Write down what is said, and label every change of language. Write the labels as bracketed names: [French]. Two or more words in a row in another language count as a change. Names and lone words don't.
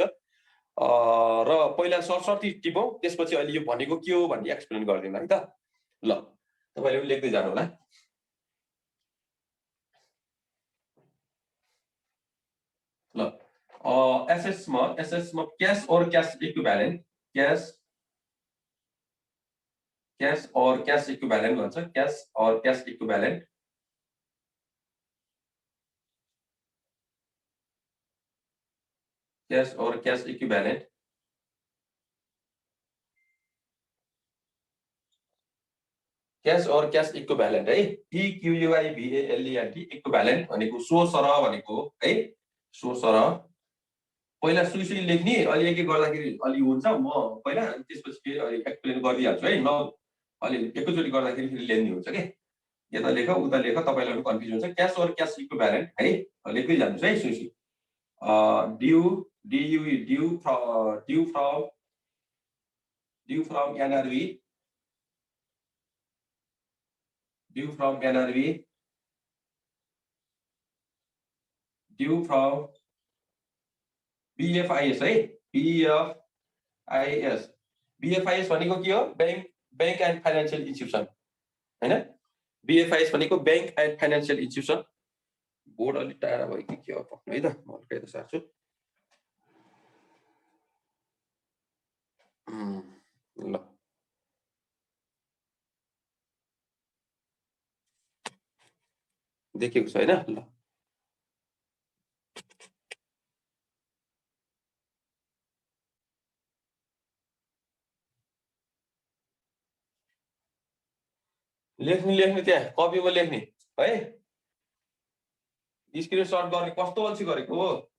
[Nepali] र पहिला सरसर्ती टिपौँ, त्यसपछि अहिले यो भनेको के हो भन्ने एक्सप्लेन गर्दिउँला है त। ल तपाईले पनि लेख्दै जानु होला। ल एसेट्समा क्याश और [English] cash equivalent, [Nepali] कैश और [English] cash equivalent [Nepali] भन्छ, कैश और [English] cash equivalent, [Nepali] कैश और [English] cash equivalent, [Nepali] कैश और [English] cash equivalent [Nepali] है, EQUIVALENT इक्विवेलेंट भनेको सो सरह भनेको है, सो सरह पहिला सुई लेख्ने, अलि एक गर्दाखेरि अलि हुन्छ, म पहिला त्यसपछि फेरि अलि एक्सप्लेन गरिदिहाल्छु है, न अलि एकैचोटी गर्दाखेरि फेरि लेन्दी हुन्छ के, यता लेख उता लेख तपाईलाई पनि कन्फ्युज हुन्छ। क्याश और [English] cash equivalent [Nepali] है, लेख्दै जानुस् है सुई [English] due from NRV, due from NRV, due from BFIS है, BFIS [Nepali] भनेको के हो, [English] bank and financial institution हैन, BFIS भनेको bank and financial institution. [Nepali] बोर्ड अलि टाढा भयो कि के हो है त, म हल्का यता सार्छु। ल देखेको छैन, ल लेख्ने त्यहाँ कपीमा लेख्ने है, स्क्रिनशट गर्ने कस्तो अल्छी गरेको हो।